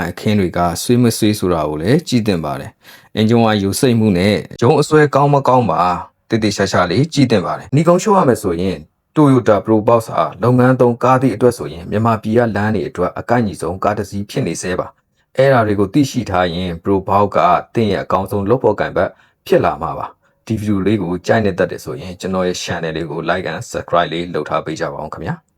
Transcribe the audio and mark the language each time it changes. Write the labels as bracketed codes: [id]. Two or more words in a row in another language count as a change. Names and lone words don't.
[my] ပိုင်းအခင်းတွေကဆွေးမဆွေးဆိုတာကိုလည်းကြည့်သင့်ပါတယ်အင်ဂျင်ဝါယူစိတ်မှုနဲ့ဂျုံအစွဲကောင်းမကောင်းပါတေတေရှာရှာလေးကြည့်သင့်ပါတယ်ညီကုန်းရှိုးရမယ်ဆိုရင် Toyota Probox ဟာလုပ်ငန်းသုံးကားသည့်အတွက်ဆိုရင်မြန်မာပြည်ကလမ်းတွေအတွက်အကိုက်ညီဆုံးကားတစ်စီးဖြစ်နေသေးပါအဲ့ဒါတွေကိုသိရှိထားရင် Probox ကတင်းရဲ့အကောင်းဆုံးလုပ်ဖို့ကံပတ်ဖြစ်လာမှာပါဒီဗီဒီယိုလေးကိုကြိုက်နေတတ်တယ်ဆိုရင်ကျွန်တော်ရဲ့ channel လေးကို [en] like and subscribe [my] လေးလုပ်ထားပေးကြပါအောင်ခင်ဗျာ